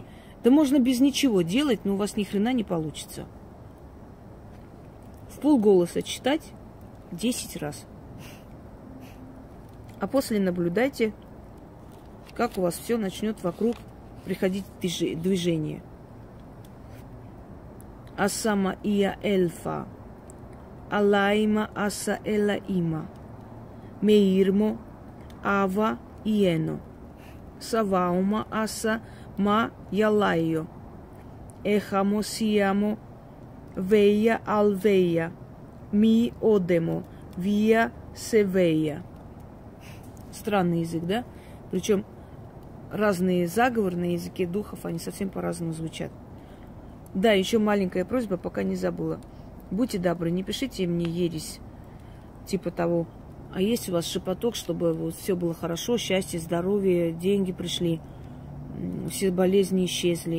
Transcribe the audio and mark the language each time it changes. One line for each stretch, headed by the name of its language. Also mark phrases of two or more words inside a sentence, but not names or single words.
Russian: Да можно без ничего делать, но у вас ни хрена не получится. Вполголоса читать 10 раз. А после наблюдайте, как у вас все начнет вокруг приходить движение. Асама ия эльфа. Алайма аса элаима. Меирмо ава иено. Саваума аса ма ялайо. Эхамо сиамо вея алвея. Ми одемо вия севея. Странный язык, да? Причем разные заговоры на языке духов, они совсем по-разному звучат. Да, еще маленькая просьба, пока не забыла. Будьте добры, не пишите мне ересь, типа того, а есть у вас шепоток, чтобы вот все было хорошо, счастье, здоровье, деньги пришли, все болезни исчезли.